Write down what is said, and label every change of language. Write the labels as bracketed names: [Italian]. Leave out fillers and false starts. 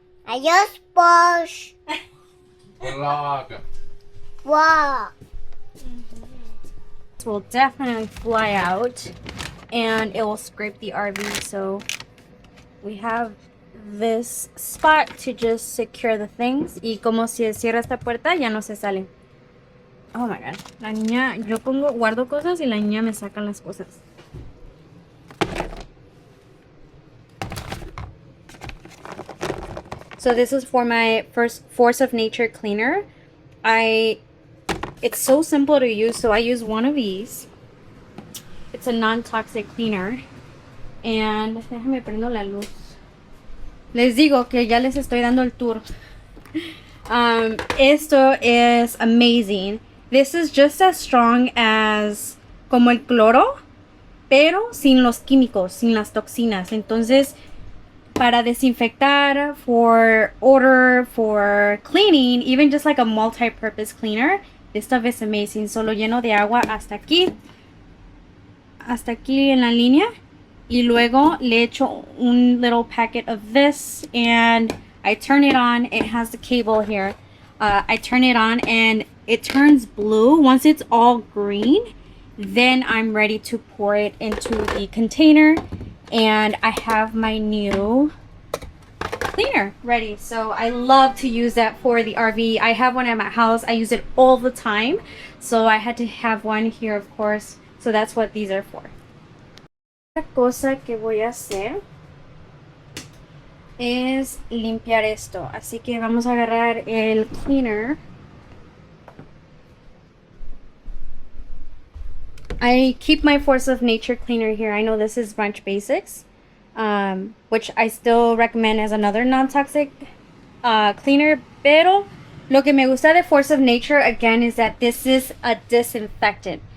[Spanish] Adiós, Posh. [English] Vlog. Wow. will definitely fly out and it will scrape the RV. So we have this spot to just secure the things. [Spanish] Y como se cierra esta puerta, ya no se salen. [English] Oh my god. [Spanish] La niña, yo guardo cosas y la niña me saca las cosas. [English] So this is for my first Force of Nature cleaner. It's so simple to use, so I use one of these. It's a non-toxic cleaner. And [Spanish] déjame prendo la luz. Les digo que ya les estoy dando el tour. Esto [English] is amazing. This is just as strong as [Spanish] como el cloro, pero sin los químicos, sin las toxinas. Entonces, para desinfectar, [English] for odor, for cleaning, even just like a multi-purpose cleaner, this stuff is amazing. [Spanish] Solo lleno de agua hasta aquí en la línea, y luego le echo un [English] little packet of this, and I turn it on. It has the cable here. I turn it on and it turns blue. Once it's all green, then I'm ready to pour it into the container, and I have my new cleaner ready. So I love to use that for the RV. I have one at my house. I use it all the time, so I had to have one here, of course. So that's what these are for. [Spanish] Otra cosa que voy a hacer es limpiar esto. Así que vamos a agarrar el cleaner. [English] I keep my Force of Nature cleaner here. I know this is Ranch Basics, which I still recommend as another non-toxic cleaner. [Spanish] Pero lo que me gusta de [English] Force of Nature, again, is that this is a disinfectant.